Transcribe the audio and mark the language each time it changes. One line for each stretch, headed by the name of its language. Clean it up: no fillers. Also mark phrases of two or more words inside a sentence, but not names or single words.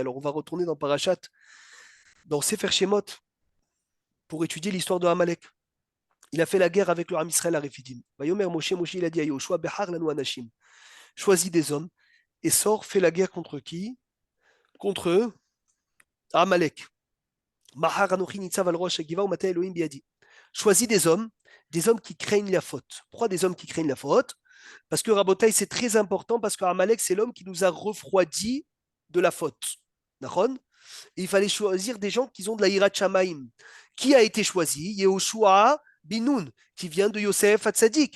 French: Alors on va retourner dans Parashat, dans
Hebrew: ספר שמות,
French: pour étudier l'histoire de Amalek. Il a fait la guerre avec le
Hebrew: עם ישראל
French: à Refidim.
Hebrew: ויאמר משה,
French: il a dit à Yoshua,
Hebrew: בחר לנו אנשים.
French: Choisis des hommes et sors, fais la guerre contre qui? Contre eux, Amalek.
Hebrew: מחר אנכי נצב על ראש הגבעה ומטה האלהים בידי.
French: Choisis des hommes qui craignent la faute. Pourquoi des hommes qui craignent la faute? Parce que Rabotai, c'est très important, parce que Amalek, c'est l'homme qui nous a refroidi de la faute. D'accord? Et il fallait choisir des gens qui ont de la
Hebrew: יראת שמים.
French: Qui a été choisi? Yehoshua Binoun, qui vient de Yosef Hatzadik.